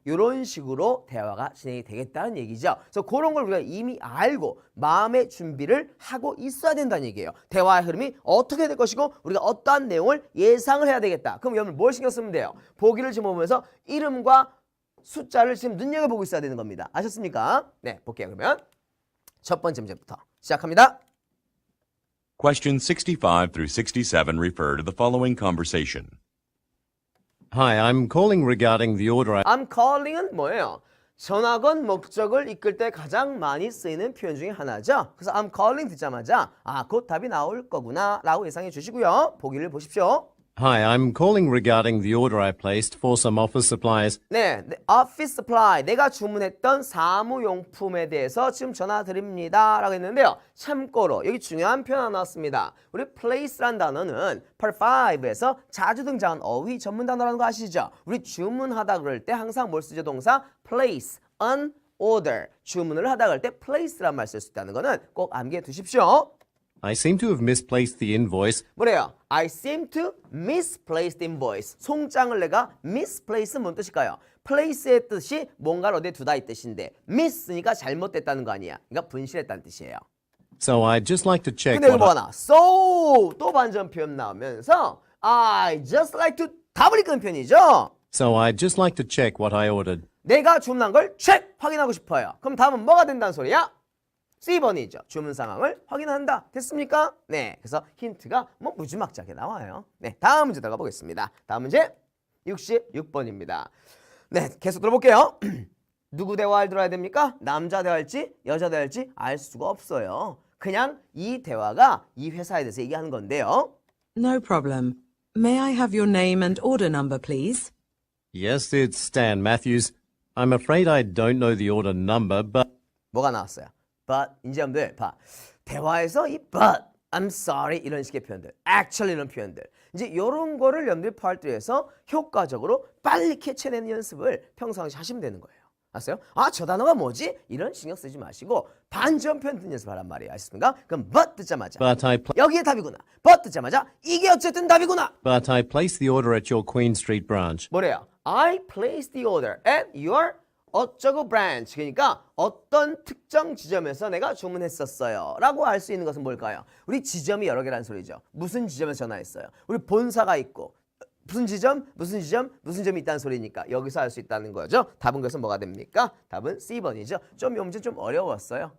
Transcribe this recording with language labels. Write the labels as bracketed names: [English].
[Korean] 이런 식으로 대화가 진행이 되겠다는 얘기죠. 그래서 그런 걸 우리가 이미 알고 마음의 준비를 하고 있어야 된다는 얘기예요. 대화의 흐름이 어떻게 될 것이고 우리가 어떠한 내용을 예상을 해야 되겠다. 그럼 여러분 뭘 신경 쓰면 돼요? 보기를 지금 보면서 이름과 숫자를 지금 눈여겨보고 있어야 되는 겁니다. 아셨습니까? 네, 볼게요. 그러면 첫 번째 문제부터 시작합니다. [English] Questions 65 through 67 refer to the following conversation. Hi, I'm calling regarding the order I'm calling [Korean] 은 뭐예요? 전화건 목적을 이끌 때 가장 많이 쓰이는 표현 중에 하나죠. 그래서 [English] I'm calling [Korean] 듣자마자 곧 답이 나올 거구나 라고 예상해 주시고요. 보기를 보십시오. [English] Hi, I'm calling regarding the order I placed for some office supplies. [Korean] 네, office supply, 내가 주문했던 사무용품에 대해서 지금 전화 드립니다 라고 했는데요. 참고로 여기 중요한 표현 하나 나왔습니다. 우리 place란 단어는 part 5에서 자주 등장한 어휘 전문 단어라는 거 아시죠? 우리 주문하다 그럴 때 항상 뭘 쓰죠? [English] 동사 place, an order. [Korean] 주문을 하다 그럴 때 place란 말 쓸 수 있다는 거는 꼭 암기해 두십시오. [English] I seem to have misplaced the invoice. [Korean] 뭐래요? [English] I seem to misplace the invoice. [Korean] 송장을 내가 misplace 뭔 뜻일까요? place의 뜻이 뭔가를 어디에 두다 이 뜻인데 miss니까 잘못됐다는 거 아니야. 그러니까 분실했다는 뜻이에요. [English] So I'd just like to check [Korean] 근데 이거 [English] what [Korean] 뭐가 나와? So 또 반전 표현 나오면서 [English] I just like to [Korean] 답을 이끄는 표현이죠. [English] So I'd just like to check what I ordered. [Korean] 내가 주문한 걸 체크 확인하고 싶어요. 그럼 다음은 뭐가 된다는 소리야? C번이죠. 주문 상황을 확인한다. 됐습니까? 네. 그래서 힌트가 뭐 무지막지하게 나와요. 네. 다음 문제 들어가 보겠습니다. 다음 문제 66번입니다. 네. 계속 들어볼게요. 누구 대화를 들어야 됩니까? 남자 대화일지 여자 대화일지 알 수가 없어요. 그냥 이 대화가 이 회사에 대해서 얘기하는 건데요. [English] No problem. May I have your name and order number, please? Yes, it's Stan Matthews. I'm afraid I don't know the order number, but [Korean] 뭐가 나왔어요? But 이제 여러분들 봐. 대화에서 이 but, [English] I'm sorry [Korean] 이런 식의 표현들, actually 이런 표현들 이제 이런 거를 여러분들이 파트에서 효과적으로 빨리 캐치해내는 연습을 평상시 하시면 되는 거예요. 아세요? 저 단어가 뭐지? 이런 신경 쓰지 마시고 반전 표현 듣는 연습하란 말이에요. 아셨습니까? 그럼 but 듣자마자 여기에 답이구나. but 듣자마자 이게 어쨌든 답이구나. [English] But I placed the order at your Queen Street branch. [Korean] 뭐래요? [English] I placed the order at your [Korean] 어쩌고 [English] branch. [Korean] 그러니까 어떤 특정 지점에서 내가 주문했었어요 라고 알 수 있는 것은 뭘까요? 우리 지점이 여러 개라는 소리죠. 무슨 지점에서 전화했어요? 우리 본사가 있고 무슨 지점, 무슨 지점, 무슨 점이 있다는 소리니까 여기서 알 수 있다는 거죠. 답은 그래서 뭐가 됩니까? 답은 C번이죠. 좀 문제 좀 어려웠어요.